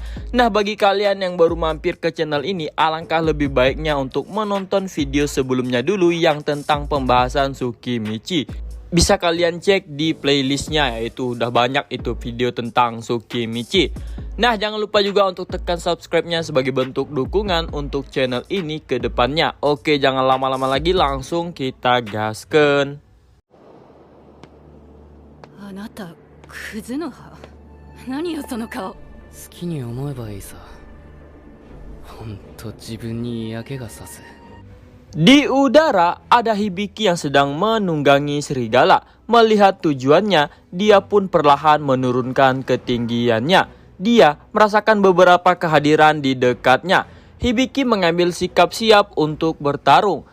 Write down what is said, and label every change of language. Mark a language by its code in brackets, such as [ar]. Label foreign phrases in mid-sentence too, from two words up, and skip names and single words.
[id] Nah, bagi kalian yang baru mampir ke channel ini, alangkah lebih baiknya untuk menonton video sebelumnya dulu yang tentang pembahasan Tsukimichi. Bisa kalian cek di playlistnya, yaitu udah banyak itu video tentang Tsukimichi. Nah, jangan lupa juga untuk tekan subscribe-nya sebagai bentuk dukungan untuk channel ini ke depannya. Oke, jangan lama-lama lagi, langsung kita gasken. [ja] Anata, Kuzunoha. 何よその顔? 好きに思えばいいさ。ほんと自分に嫌気がさす。 [id] Di udara ada Hibiki yang sedang menunggangi serigala. Melihat tujuannya, dia pun perlahan menurunkan ketinggiannya. Dia merasakan beberapa kehadiran di dekatnya. Hibiki mengambil sikap siap untuk bertarung.